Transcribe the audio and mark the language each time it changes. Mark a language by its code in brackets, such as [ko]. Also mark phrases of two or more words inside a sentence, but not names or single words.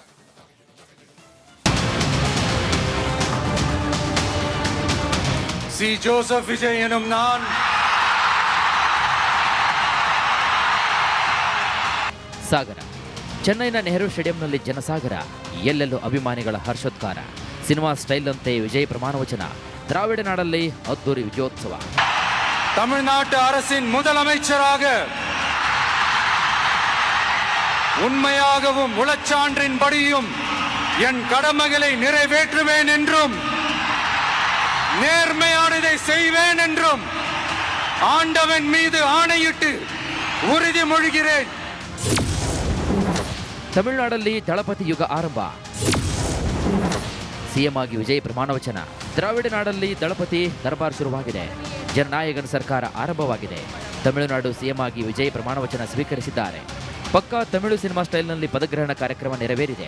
[ta] சி ஜோசப் விஜய் என்னும் நான் [kn] ಸಾಗರ ಚೆನ್ನೈನ ನೆಹರು ಸ್ಟೇಡಿಯಂನಲ್ಲಿ ಜನಸಾಗರ, ಎಲ್ಲೆಲ್ಲೂ ಅಭಿಮಾನಿಗಳ ಹರ್ಷೋದ್ಗಾರ. [en] cinema style [kn] ಅಂತೆ ವಿಜಯ್ ಪ್ರಮಾಣ ವಚನ. ದ್ರಾವಿಡ ನಾಡಲ್ಲಿ ಅದ್ದೂರಿ ವಿಜಯೋತ್ಸವ. [ta] தமிழ்நாட்டு அரசின் முதலமைச்சராக உண்மையாகவும் உளச்சான்றின்படியும் என் கடமைகளை நிறைவேற்றுவேன் என்றும் நேர்மையானதை செய்வேன் என்றும் ஆண்டவன் மீது ஆணையிட்டு உறுதிமொழிகிறேன். [kn] ತಮಿಳುನಾಡಲ್ಲಿ ದಳಪತಿ ಯುಗ ಆರಂಭ. ಸಿಎಂ ಆಗಿ ವಿಜಯ್ ಪ್ರಮಾಣ ವಚನ. ದ್ರಾವಿಡ ನಾಡಲ್ಲಿ ದಳಪತಿ ದರ್ಬಾರ್ ಶುರುವಾಗಿದೆ. ಜನನಾಯಕನ ಸರ್ಕಾರ ಆರಂಭವಾಗಿದೆ. ತಮಿಳುನಾಡು ಸಿಎಂ ಆಗಿ ವಿಜಯ್ ಪ್ರಮಾಣ ವಚನ ಸ್ವೀಕರಿಸಿದ್ದಾರೆ. ಪಕ್ಕಾ ತಮಿಳು [en] cinema style [kn] ಪದಗ್ರಹಣ ಕಾರ್ಯಕ್ರಮ ನೆರವೇರಿದೆ.